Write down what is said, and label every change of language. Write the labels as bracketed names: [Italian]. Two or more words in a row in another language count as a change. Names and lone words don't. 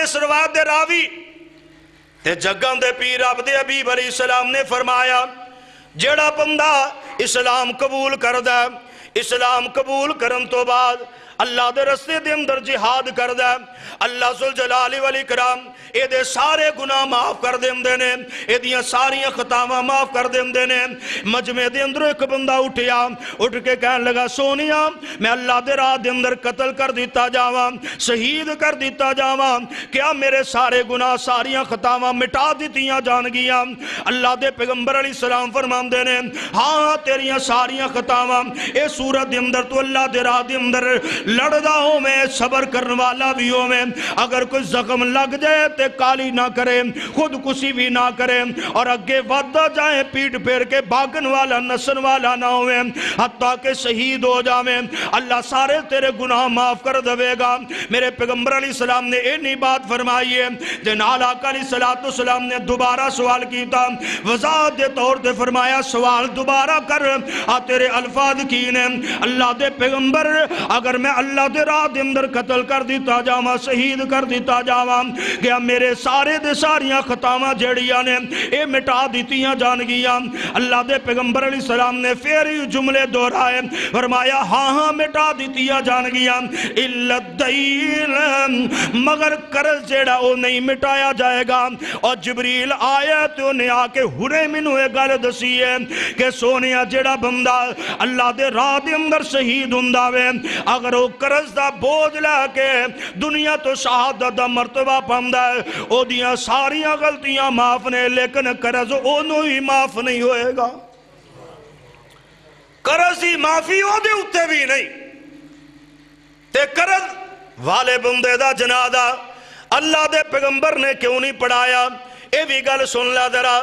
[Punjabi] اس روایت دے راوی تے جگن دے پیر عبد حبیب [Arabic] علیہ السلام [Punjabi] نے فرمایا جڑا بندہ اسلام قبول کردہ اسلام قبول کرن تو بعد اللہ دے رستے دے اندر جہاد کر دے اللہ ذوالجلال والاکرام اے دے سارے گناہ معاف کر دے نے اے دیاں ساریاں خطاواں معاف کر دے نے. مجمع دے اندر ایک بندہ اٹھیا اٹھ کے کہنے لگا سونیا میں اللہ دے راہ دے اندر قتل کر دیتا جاواں شہید کر دیتا جاواں کیا میرے سارے گناہ ساریاں خطاواں مٹا دیتیاں جان گیاں. اللہ دے پیغمبر [Arabic] علیہ السلام [Punjabi] فرماندے نے ہاں تیریاں ساریاں خطاواں اے صورت دے اندر تو اللہ دے راہ دے اندر لڑدا ہوں میں صبر کرنے والا بھی ہوں میں اگر کوئی زخم لگ جائے تے کالی نہ کرے خودکشی بھی نہ کرے اور اگے وعدہ جائیں پیٹ پھیر کے بھاگن والا نسن والا نہ ہوئے حتیٰ کہ شہید ہو جاویں اللہ سارے تیرے گناہ معاف کر دے گا. میرے پیغمبر [Arabic] علیہ السلام [Punjabi] نے اینی بات فرمائی ہے جنال آقا [Arabic] علیہ السلام [Punjabi] نے دوبارہ سوال کیتا وضاحت دے طور تے فرمایا سوال دوبارہ کر تیرے الفاظ کی نے اللہ دے پیغمبر اگر میں اللہ دے راہ دے اندر قتل کر دیتا جاواں شہید کر دیتا جاواں کہ میرے سارے دے ساریاں خطاواں جڑیاں نے اے مٹا دیتیاں جان گیاں. اللہ دے پیغمبر [Arabic] علیہ السلام [Punjabi] نے فیری جملے دہرائے فرمایا ہاں ہاں مٹا دیتیاں جان گیاں [Arabic] الا الدین [Punjabi] مگر قرض جڑا او نہیں مٹایا جائے گا. اور جبریل آیا تو نے آ کے ہنے مینوں اے گل دسی ہے کہ سونیا جڑا بندہ اللہ دے راہ دے اندر شہید ہوندا وے اگر وہ قرض دا بوجھ لے کے دنیا تو شہادت دا مرتبہ پاندا ہے او دیاں ساریاں غلطیاں معاف نے لیکن قرض اونوں ہی معاف نہیں ہوئے گا. قرض ہی معافی او دے اتے بھی نہیں تے قرض والے بندے دا جنازہ اللہ دے پیغمبر نے کیوں نہیں پڑھایا اے بھی گل سن لا ذرا.